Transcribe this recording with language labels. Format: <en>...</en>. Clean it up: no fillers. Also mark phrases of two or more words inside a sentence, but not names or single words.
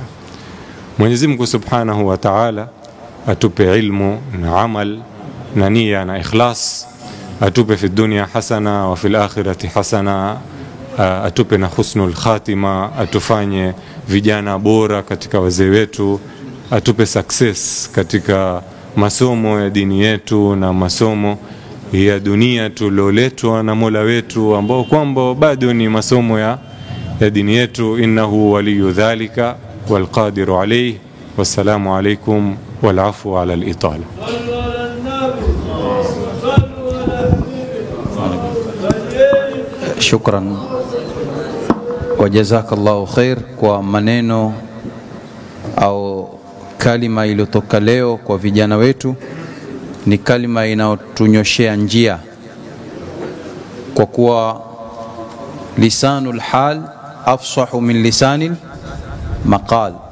<sw>Mwenyezi Mungu</sw> <ar>سبحانه وتعالى</ar> <sw>atupe ilmu na amal na nia na ikhlas, atupe</sw> <ar>في الدنيا حسنة وفي الآخرة حسنة,</ar> <sw>atupe na</sw> <ar>حسن الخاتمة,</ar> <sw>atufanye vijana bora katika wazee wetu, atupe success katika masomo ya dini yetu na masomo ya dunia tuloletwa na Mola wetu, ambao kwamba bado ni masomo ya dini yetu.</sw> <ar>إنه ولي ذلك والقادر عليه. والسلام عليكم والعفو على الإطالة. شكرا وجزاك الله خير</ar> <sw>kwa maneno au kalima iliyotoka leo kwa vijana wetu. Ni kalima inayotunyoshea njia, kwa kuwa</sw> <ar>لسان الحال أفصح من لسان المقال.</ar>